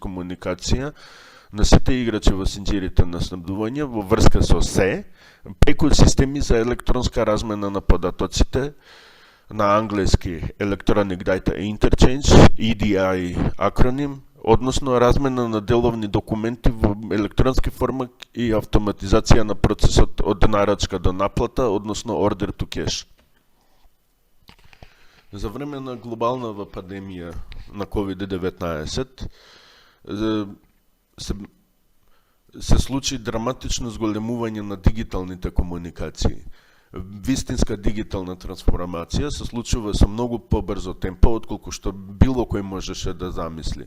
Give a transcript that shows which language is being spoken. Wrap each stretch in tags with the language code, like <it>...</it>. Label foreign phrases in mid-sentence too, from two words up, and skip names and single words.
<mk>комуникација на сите играчи во синџирите на снабдување во врска со се, преку системи за електронска размена на податоците, на англиски</mk> <en>Electronic Data Interchange,</en> <mk>EDI акроним, односно размена на деловни документи во електронски формат и автоматизација на процесот од нарачка до наплата, односно</mk> <en>order to cash.</en> <mk>За време на глобална пандемија на COVID-19 се случи драматично зголемување на дигиталните комуникации. Вистинска дигитална трансформација се случува со многу побрзо темпо отколку што било кој можеше да замисли.</mk>